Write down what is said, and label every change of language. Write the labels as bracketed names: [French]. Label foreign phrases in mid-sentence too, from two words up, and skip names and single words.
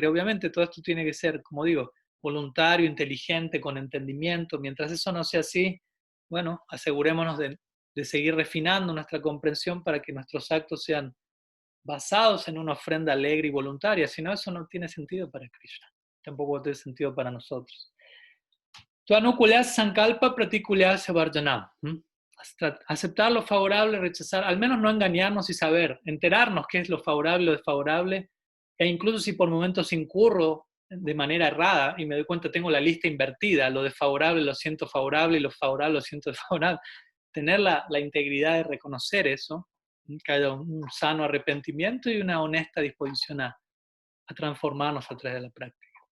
[Spanish] Obviamente todo esto tiene que ser, como digo, voluntario, inteligente, con entendimiento. Mientras eso no sea así, bueno, asegurémonos de seguir refinando nuestra comprensión para que nuestros actos sean basados en una ofrenda alegre y voluntaria. Si no, eso no tiene sentido para Krishna. Tampoco tiene sentido para nosotros. [Sanskrit] Tuanukulya sankalpa pratikulya sevarjanam. [Spanish] Aceptar lo favorable, rechazar, al menos no engañarnos y saber, enterarnos qué es lo favorable o desfavorable, e incluso si por momentos incurro de manera errada y me doy cuenta tengo la lista invertida, lo desfavorable lo siento favorable y lo favorable lo siento desfavorable, tener la integridad de reconocer eso, que haya un sano arrepentimiento y una honesta disposición a transformarnos a través de la práctica.